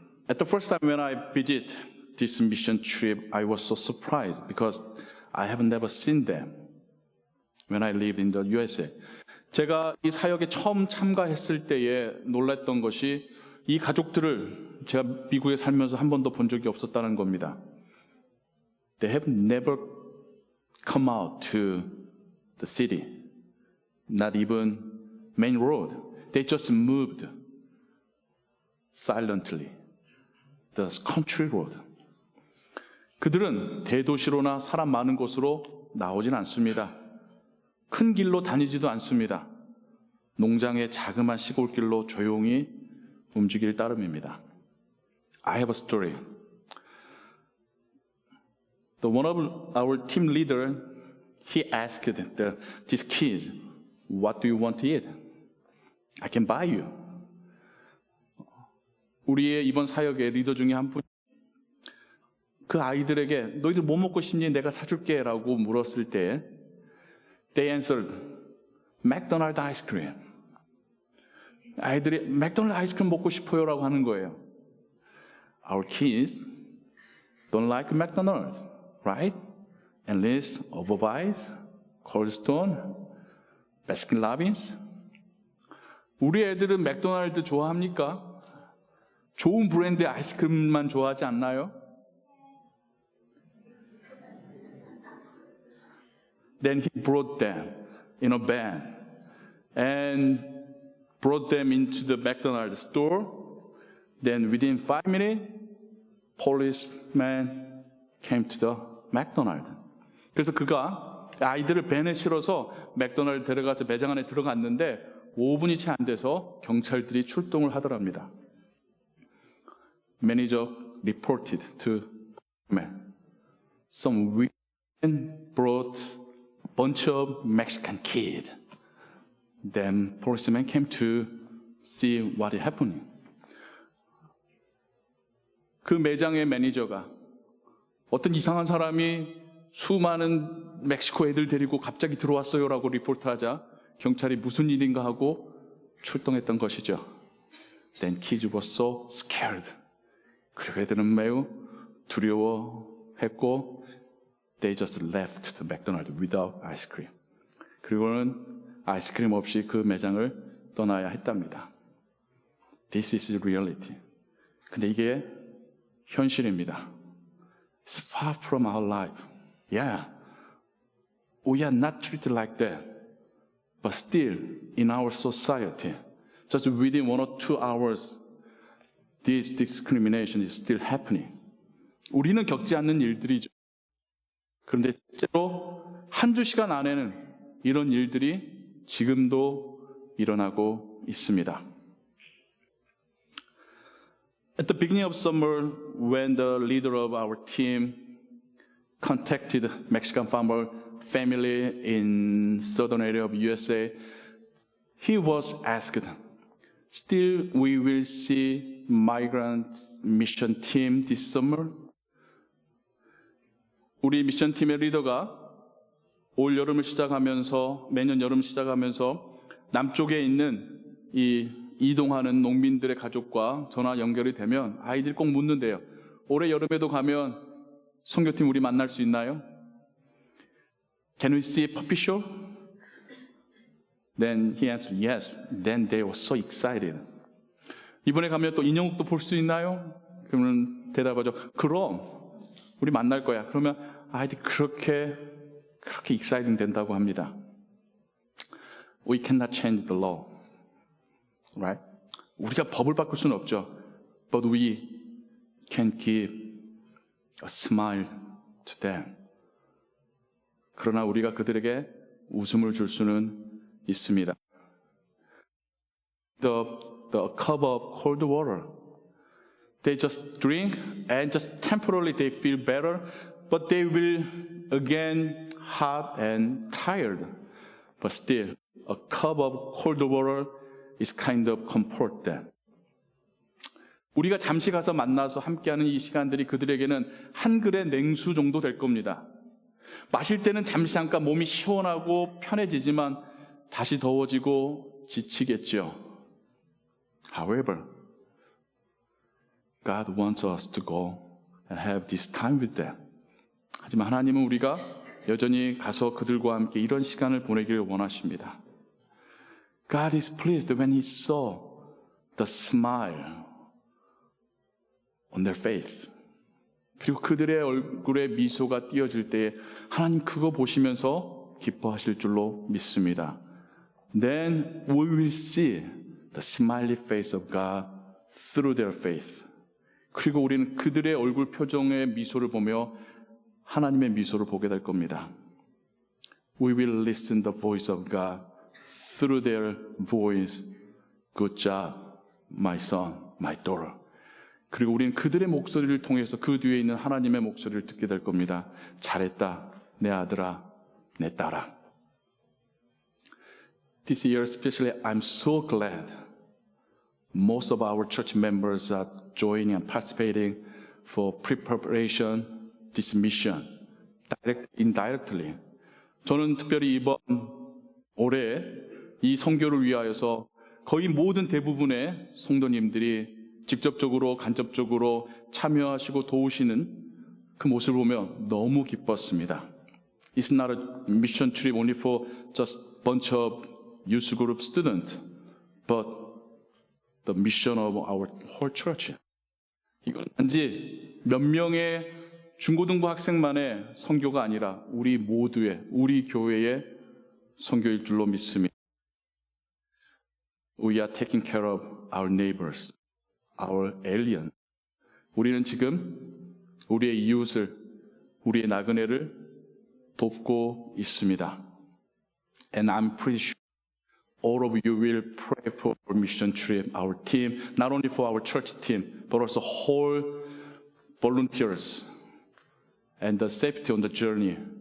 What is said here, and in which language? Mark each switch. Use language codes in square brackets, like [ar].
[en] At the first time when I visit this mission trip, I was so surprised because I have never seen them when I lived in the USA. [ko] 제가 이 사역에 처음 참가했을 때에 놀랐던 것이 이 가족들을 제가 미국에 살면서 한 번도 본 적이 없었다는 겁니다. [en] They have never come out to the city, not even main road. They just moved silently, the country road. [ko] 그들은 대도시로나 사람 많은 곳으로 나오진 않습니다. 큰 길로 다니지도 않습니다. 농장의 자그마한 시골길로 조용히 움직일 따름입니다. [en] I have a story. One of our team leader, he asked these kids, what do you want to eat? I can buy you. [ko] 우리의 이번 사역의 리더 중에 한 분이 그 아이들에게 너희들 뭐 먹고 싶니? 내가 사줄게 라고 물었을 때 [en] they answered, McDonald's ice cream. [ko] 아이들이 맥도날드 아이스크림 먹고 싶어요 라고 하는 거예요. [en] Our kids don't like McDonald's, right? At least Overbite, Cold Stone, Baskin Robbins. [ko] 우리 애들은 맥도날드 좋아합니까? 좋은 브랜드의 아이스크림만 좋아하지 않나요? [en] Then he brought them in a van and brought them into the McDonald's store. Then within 5 minutes, policeman came to the McDonald's. [ko] 그래서 그가 아이들을 밴에 실어서 맥도날드 데려가서 매장 안에 들어갔는데 5분이 채 안 돼서 경찰들이 출동을 하더랍니다. [en] Manager reported to man. Some women brought a bunch of Mexican kids. Then policeman came to see what is happening. [ko] 그 매장의 매니저가 어떤 이상한 사람이 수많은 멕시코 애들 데리고 갑자기 들어왔어요라고 리포트하자 경찰이 무슨 일인가 하고 출동했던 것이죠. [en] Then kids were so scared. [ko] 그리고 애들은 매우 두려워했고 [en] they just left the McDonald's without ice cream. [ko] 그리고는 아이스크림 없이 그 매장을 떠나야 했답니다. [en] This is reality. [ko] 근데 이게 현실입니다. [en] It's far from our life. Yeah, we are not treated like that. But still, in our society, just within 1 or 2 hours, this discrimination is still happening. [ko] 우리는 겪지 않는 일들이죠. 그런데 실제로 한두 시간 안에는 이런 일들이 지금도 일어나고 있습니다. [en] At the beginning of summer, when the leader of our team contacted Mexican farmer family in southern area of USA, he was asked, still we will see migrant mission team this summer? [ko] 우리 미션 팀의 리더가 올 여름을 시작하면서 매년 여름 시작하면서 남쪽에 있는 이 이동하는 농민들의 가족과 전화 연결이 되면 아이들이 꼭 묻는데요. 올해 여름에도 가면 선교팀 우리 만날 수 있나요? [en] Can we see a puppy show? Then he answered yes. Then they were so excited. [ko] 이번에 가면 또 인형극도 볼 수 있나요? 그러면 대답하죠. 그럼 우리 만날 거야. 그러면 아이들이 그렇게 exciting 된다고 합니다. [en] We cannot change the law. Right? [ko] 우리가 법을 바꿀 수는 없죠. [en] But we can give a smile to them. [ko] 그러나 우리가 그들에게 웃음을 줄 수는 있습니다. [en] The cup of cold water. They just drink and just temporarily they feel better, but they will again hot and tired. But still, a cup of cold water is kind of comfort them. [ko] 우리가 잠시 가서 만나서 함께하는 이 시간들이 그들에게는 한 그릇 냉수 정도 될 겁니다. 마실 때는 잠시 잠깐 몸이 시원하고 편해지지만 다시 더워지고 지치겠죠. [en] However, God wants us to go and have this time with them. [ko] 하지만 하나님은 우리가 여전히 가서 그들과 함께 이런 시간을 보내기를 원하십니다. [en] God is pleased when He saw the smile on their face. [ko] 그리고 그들의 얼굴에 미소가 띄어질 때에 하나님 그거 보시면서 기뻐하실 줄로 믿습니다. [en] Then we will see the smiley face of God through their faith. [ko] 그리고 우리는 그들의 얼굴 표정의 미소를 보며 하나님의 미소를 보게 될 겁니다. [en] We will listen the voice of God through their voice. Good job, my son, my daughter. [ko] 그리고 우리는 그들의 목소리를 통해서 그 뒤에 있는 하나님의 목소리를 듣게 될 겁니다. 잘했다, 내 아들아, 내 딸아. [en] This year especially, I'm so glad most of our church members are joining and participating for pre-preparation, this mission, indirectly. [ko] 저는 특별히 이번 올해 이 선교를 위하여서 거의 모든 대부분의 성도님들이 직접적으로 간접적으로 참여하시고 도우시는 그 모습을 보며 너무 기뻤습니다. [en] It's not a mission trip only for just a bunch of youth group students, but the mission of our whole church. [ko] 이건 단지 몇 명의 중고등부 학생만의 선교가 아니라 우리 모두의, 우리 교회의 선교일 줄로 믿습니다. [en] We are taking care of our neighbors, our alien. [ko] 우리는 지금 우리의 이웃을, 우리의 나그네를 돕고 있습니다. [en] And I'm pretty sure all of you will pray for our mission trip, our team, not only for our church team, but also whole volunteers and the safety on the journey.